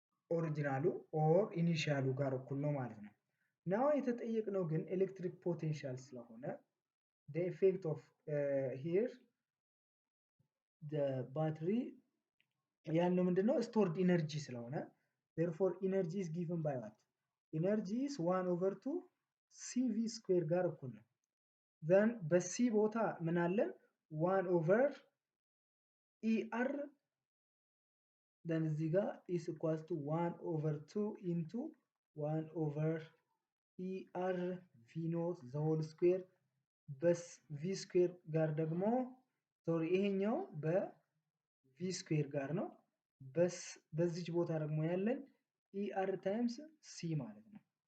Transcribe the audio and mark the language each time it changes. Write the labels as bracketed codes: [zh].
[am] ኦሪጂናሉ or ኢኒሻሉ ጋር እኩል ነው ማለት ነው። now የተጠየቅነው ግን ኤሌክትሪክ ፖቴንሻል ስለሆነ [en] the effect of here the battery [am] ያለው ምንድነው? [en] stored energy ስለሆነ therefore energy is given by what? energy is 1 over 2 CV square [am] ጋር እኩል ነው። then በC ቦታ ምን አለን? 1 over ER then እዚህ ጋር [en] is equals to 1 over 2 into 1 over ER V naught the whole square [am] በV square ጋር ደግሞ ሶሪ ይሄኛው በV square ጋር ነው። በዚች ቦታ ደግሞ ያለን ER times C ማለት ነው።